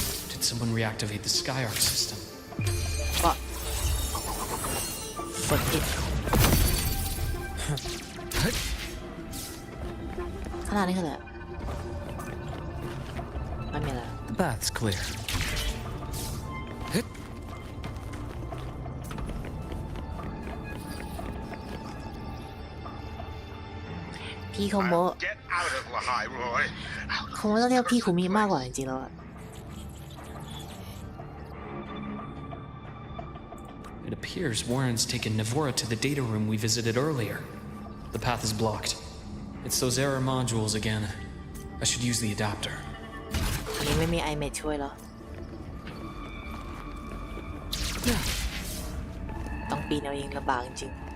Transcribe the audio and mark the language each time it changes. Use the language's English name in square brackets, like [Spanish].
[English] Did someone reactivate the Skyark system? [Thai] ก็กดผิดขนาดนี้คืออะไรไม่มีอะไร [English] The bath's clear. [Thai] พี่โคโมะ [English] Get out of Lahai, Roy! [Thai] โคโมะต้องเรียกพี่คุมิมากกว่าจริงๆแล้วอะ [English] It appears Warren's taken Navora to the data room we visited earlier. The path is blocked. It's those error modules again. I should use the adapter. [Thai] อันนี้ไม่มีไอเมดช่วยเหรอต้องปีนเอาเองลำบากจริง